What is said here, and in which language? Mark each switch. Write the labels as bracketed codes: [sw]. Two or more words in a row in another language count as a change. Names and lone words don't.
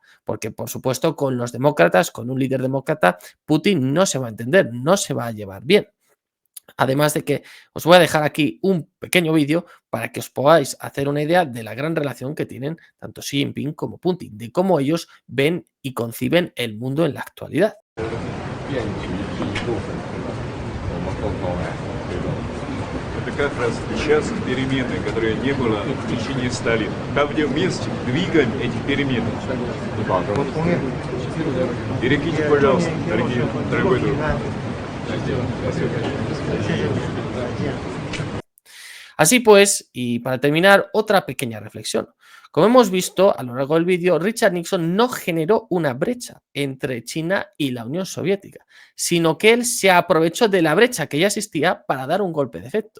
[es] Porque por supuesto con los demócratas, con un líder demócrata, Putin no se va a entender, no se va a llevar bien. Además de que os voy a dejar aquí un pequeño vídeo para que os podáis hacer una idea de la gran relación que tienen tanto Xi Jinping como Putin, de cómo ellos ven y conciben el mundo en la actualidad. [ru] Это как раз сейчас перемены, которые не было в течение 100 лет. Там, где вместе двигаем эти перемены. Перекиньте, пожалуйста, дорогой друг. [es] Así pues, y para terminar, otra pequeña reflexión. Como hemos visto a lo largo del vídeo, Richard Nixon no generó una brecha entre China y la Unión Soviética, sino que él se aprovechó de la brecha que ya existía para dar un golpe de efecto.